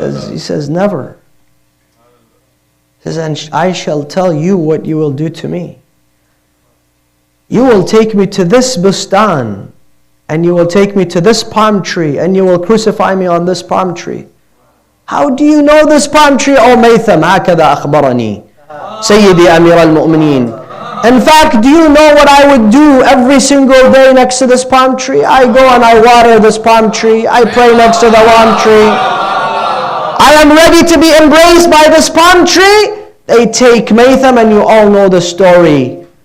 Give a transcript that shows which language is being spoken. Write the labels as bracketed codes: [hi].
[en] He says, never. He says, and I shall tell you what you will do to me. You will take me to this bustan, and you will take me to this palm tree, and you will crucify me on this palm tree. How do you know this palm tree, O Maytham? [ar] هكذا أخبرني سيدي أمير المؤمنين. [en] In fact, do you know what I would do every single day next to this palm tree? I go and I water this palm tree. I pray next to the palm tree. I am ready to be embraced by this palm tree. They take Maytham, and you all know the story.